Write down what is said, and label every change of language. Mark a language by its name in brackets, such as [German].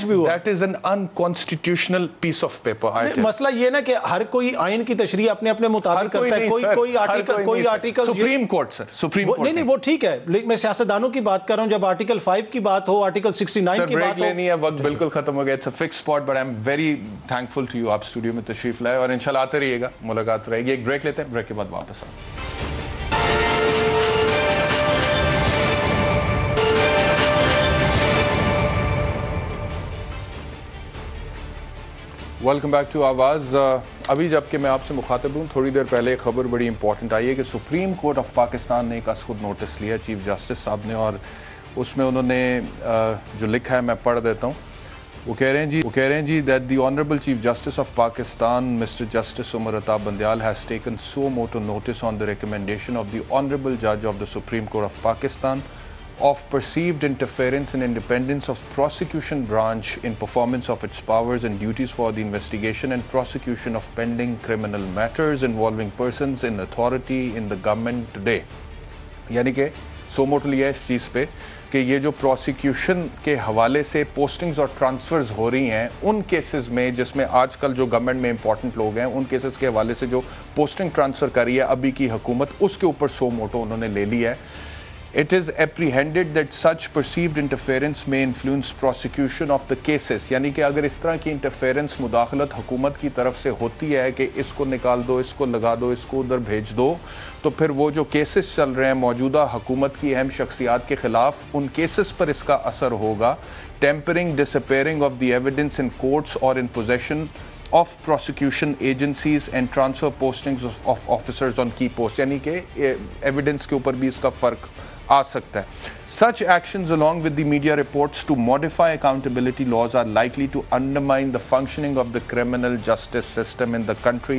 [English] that is an unconstitutional piece of paper. [Urdu] مسئلہ یہ نا کہ ہر کوئی آئین کی تشریح اپنے اپنے مطابق کرتا ہے. کوئی آرٹیکل سپریم کورٹ, سر سپریم کورٹ نہیں, وہ ٹھیک ہے, لیکن میں سیاستدانوں کی بات کر رہا ہوں. جب آرٹیکل 5 کی بات ہو, آرٹیکل 69 کی بات ہو. لینی ہے, وقت بالکل ختم ہو گیا. [English] It's a fixed spot, but I'm very thankful to you. [Urdu] آپ اسٹوڈیو میں تشریف لائے اور انشاءاللہ آتے رہیے گا, ملاقات رہے گی. ایک بریک لیتے ہیں, بریک کے بعد واپس آئیں. ویلکم بیک ٹو آواز. ابھی جب کہ میں آپ سے مخاطب ہوں, تھوڑی دیر پہلے ایک خبر بڑی امپورٹنٹ آئی ہے کہ سپریم کورٹ آف پاکستان نے ایک از خود نوٹس لیا چیف جسٹس صاحب نے, اور اس میں انہوں نے جو لکھا ہے میں پڑھ دیتا ہوں. وہ کہہ رہے ہیں جی [English] that the Honorable Chief Justice of Pakistan, Mr. Justice Umar Ata Bandial, has taken suo motu notice on the recommendation of the Honorable Judge of the Supreme Court of Pakistan of perceived interference in independence of prosecution branch in performance of its powers and duties for the investigation and prosecution of pending criminal matters involving persons in authority in the government today. [Urdu] یعنی کہ سو motto لیا ہے اس چیز پہ کہ یہ جو prosecution کے حوالے سے پوسٹنگز اور ٹرانسفرز ہو رہی ہیں ان کیسز میں, جس میں آج کل جو گورنمنٹ میں امپورٹنٹ لوگ ہیں, ان کیسز کے حوالے سے جو پوسٹنگ ٹرانسفر کر رہی ہے ابھی کی حکومت, اس کے اوپر سو موٹو انہوں نے لے لیا ہے. [English] It is apprehended that such perceived interference may influence prosecution of the cases. [Urdu] یعنی کہ اگر اس طرح کی انٹرفیرنس, مداخلت حکومت کی طرف سے ہوتی ہے کہ اس کو نکال دو, اس کو لگا دو, اس کو ادھر بھیج دو, تو پھر وہ جو کیسز چل رہے ہیں موجودہ حکومت کی اہم شخصیات کے خلاف, ان کیسز پر اس کا اثر ہوگا. [English] Tampering, disappearing of the evidence in courts or in possession of prosecution agencies and transfer postings of officers on key posts. [Urdu] یعنی کہ ایویڈنس کے اوپر بھی اس کا فرق آ سکتا ہے. [English] Such actions along with the media reports to modify accountability laws are likely to undermine the functioning of the criminal justice system in the country.